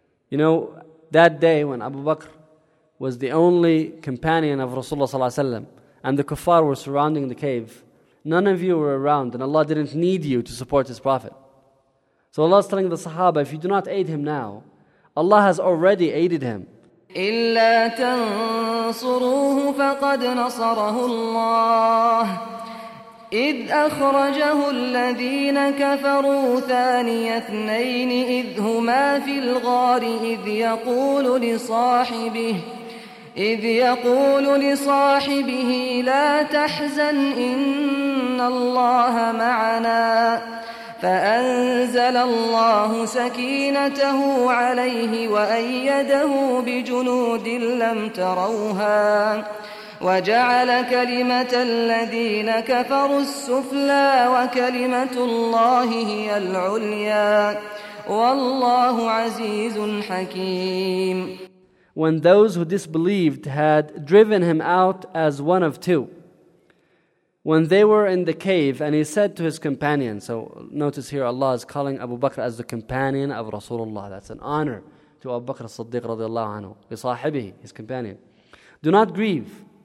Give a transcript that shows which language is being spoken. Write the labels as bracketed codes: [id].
[en] You know, that day when Abu Bakr was the only companion of Rasulullah Sallallahu Alaihi Wasallam and the kuffar were surrounding the cave, none of you were around and Allah didn't need you to support his prophet. So Allah is telling the Sahaba, if you do not aid him now, Allah has already aided him. [ar] إِلَّا تَنصُرُوهُ فَقَدْ نَصَرَهُ اللَّهُ إِذْ أَخْرَجَهُ الَّذِينَ كَفَرُوا ثَانِيَ اثْنَيْنِ إِذْ هُمَا فِي الْغَارِ إِذْ يَقُولُ لِصَاحِبِهِ لَا تَحْزَنْ إِنَّ اللَّهَ مَعَنَا فأنزل الله سكينته عليه وأيده بجنود لم تروها وجعل كلمة الذين كفروا السفلى وكلمة الله هي العليا والله عزيز حكيم. [en] When those who disbelieved had driven him out as one of two, when they were in the cave and he said to his companion, so notice here Allah is calling Abu Bakr as the companion of Rasulullah. That's an honor to Abu Bakr as-Siddiq radiallahu anhu, لصاحبه, his companion. Do not grieve.